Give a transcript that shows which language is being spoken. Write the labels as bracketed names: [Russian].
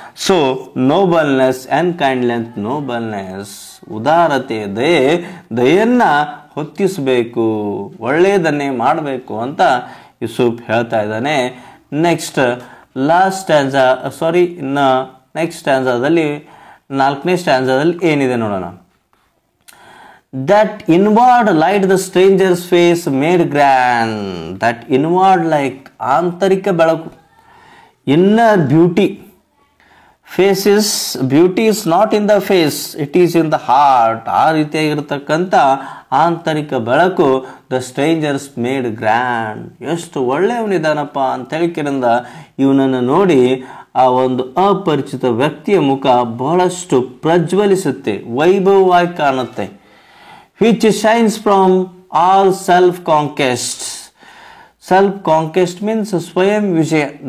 [Kannada] So ನೋಬಲ್ನೆಸ್ and kindness, ನೋಬಲ್ನೆಸ್ ಉದಾರತೆ, ದಯೆಯನ್ನು ಹೊತ್ತಿಸಬೇಕು, ಒಳ್ಳೆಯದನ್ನೇ ಮಾಡಬೇಕು ಅಂತ ಯೂಸುಫ್ ಹೇಳ್ತಾ ಇದ್ದಾನೆ. ನೆಕ್ಸ್ಟ್ ಲಾಸ್ಟ್ ಸ್ಟ್ಯಾನ್ಜಾ, ಇನ್ನು ನೆಕ್ಸ್ಟ್ ಸ್ಟ್ಯಾನ್ಜಾದಲ್ಲಿ, ನಾಲ್ಕನೇ ಸ್ಟ್ಯಾನ್ಜಾದಲ್ಲಿ ಏನಿದೆ ನೋಡೋಣ. [English] That inward light the stranger's face made grand. That inward light, [Kannada] ಆಂತರಿಕ ಬೆಳಕು, [English] inner beauty. Beauty is not in the face, it is in the heart. [Kannada] ಆ ರೀತಿಯಾಗಿರ್ತಕ್ಕಂಥ ಆಂತರಿಕ ಬೆಳಕು [English] The strangers made grand. [Kannada] ಎಷ್ಟು ಒಳ್ಳೆಯವನಿದಾನಪ್ಪ ಅಂತ ಹೇಳಿಕೆರಿಂದ ಇವನನ್ನು ನೋಡಿ ಆ ಒಂದು ಅಪರಿಚಿತ ವ್ಯಕ್ತಿಯ ಮುಖ ಬಹಳಷ್ಟು ಪ್ರಜ್ವಲಿಸುತ್ತೆ, ವೈಭವವಾಗಿ ಕಾಣುತ್ತೆ. [English] which shines from all self-conquest. Self-conquest means [Kannada] ಸ್ವಯಂ ವಿಜಯ.